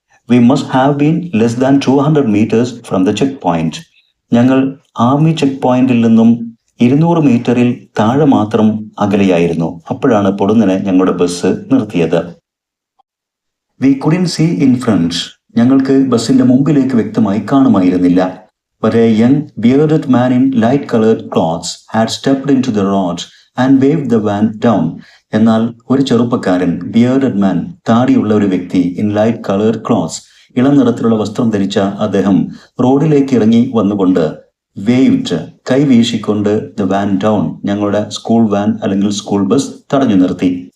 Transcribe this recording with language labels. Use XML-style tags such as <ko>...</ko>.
<en>We must have been less than 200 meters from the check point.</en> <ml>ഞങ്ങൾ army check പോയിന്റിൽ നിന്നും 200 മീറ്ററിൽ താഴെ മാത്രം അകലെയായിരുന്നു. അപ്പോഴാണ് പൊടുന്നനെ ഞങ്ങളുടെ ബസ് നിർത്തിയത്.</ml> <en>We couldn't see in front.</en> <ml>ഞങ്ങൾക്ക് ബസ്സിന്റെ മുമ്പിലേക്ക് വ്യക്തമായി കാണുമായിരുന്നില്ല.</ml> <en>But a young bearded man in light colored clothes had stepped into the road and waved the van down.</en> <ml>എന്നാൽ ഒരു ചെറുപ്പക്കാരൻ,</ml> <en>bearded man,</en> <ml>താടിയുള്ള ഒരു വ്യക്തി,</ml> <en>in light coloured clothes,</en> <ml>ഇളം നിറത്തിലുള്ള വസ്ത്രം ധരിച്ച അദ്ദേഹം റോഡിലേക്ക് ഇറങ്ങി വന്നുകൊണ്ട് വേവ്ഡ്, കൈ വീശിക്കൊണ്ട്</ml> <en>the van down,</en> <ml>ഞങ്ങളുടെ സ്കൂൾ വാൻ അല്ലെങ്കിൽ സ്കൂൾ ബസ് തടഞ്ഞു നിർത്തി.</ml>